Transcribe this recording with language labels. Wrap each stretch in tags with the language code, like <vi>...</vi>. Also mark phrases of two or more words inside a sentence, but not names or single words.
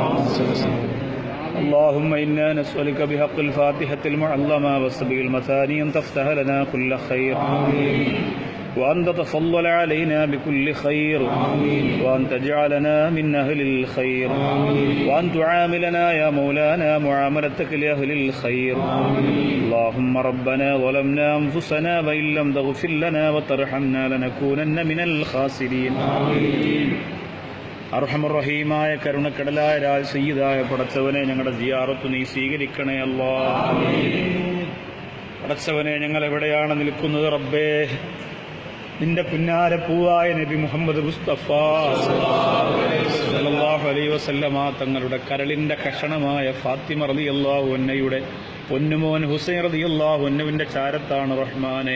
<ar>اللهم إنا نسألك بحق الفاتحة المعظمة والسبع المثاني أن تفتح لنا كل خير، وأن تتفضل علينا بكل خير، وأن تجعلنا من أهل الخير، وأن تعاملنا يا مولانا معاملتك لأهل الخير. اللهم ربنا ظلمنا أنفسنا وإن لم تغفر لنا وترحمنا لنكونن من الخاسرين.</ar> <ml>അർഹമർറഹീമായ കരുണക്കടലായ രാജ് സയ്യിദായ പടച്ചവനെ, ഞങ്ങളുടെ സിയാറത്ത് നീ സ്വീകരിക്കണേ അല്ലാഹ്. പടച്ചവനെ, ഞങ്ങൾ എവിടെയാണ് നിൽക്കുന്നത് റബ്ബേ? നിന്റെ പുന്നാര പൂവായ നബി മുഹമ്മദ് മുസ്തഫ</ml> <ar>صلى الله عليه وسلم</ar> <ml>തങ്ങളുടെ കരളിന്റെ കഷണമായ ഫാത്തിമ</ml> <ar>رضي الله عنها</ar> <ml>പൊന്നുമോൻ ഹുസൈൻ</ml> <ar>رضي الله عنه</ar> <ml>ചാരത്താണ് റഹ്മാനെ.</ml>